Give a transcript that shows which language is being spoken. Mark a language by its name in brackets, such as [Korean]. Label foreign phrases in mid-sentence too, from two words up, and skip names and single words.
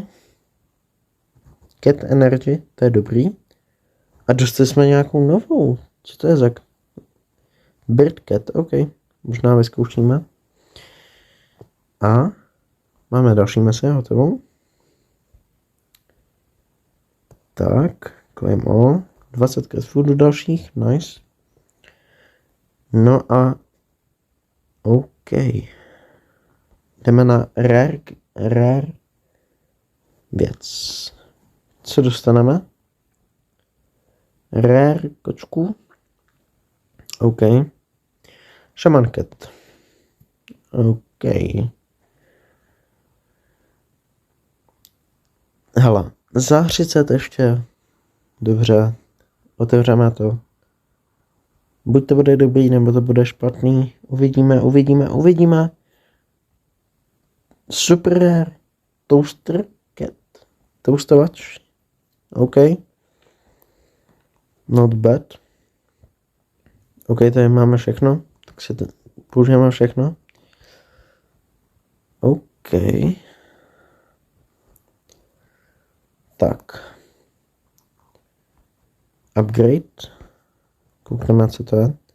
[Czech] Cat Energy, to je dobrý. A dostali jsme nějakou novou. Co to je za Bird Cat, OK. Možná vyzkoušíme. A máme další mesi hotovou. Tak, [English] claim all. [Czech] 20 [English] cat foodů [Czech] dalších, nice. No a OK. Jdeme na rare věc. Co dostaneme? Rare kočku. OK. Shaman Cat. OK. Hele, za 30 ještě. Dobře. Otevřeme to. Buď to bude dobrý, nebo to bude špatný. Uvidíme. [English] Super rare. [Czech] Toaster Cat. Toastovač. OK. [English] Not bad. [Czech] OK, tady máme všechno. Tak si použijeme všechno. OK. Tak. Upgrade. Koukneme, co to je.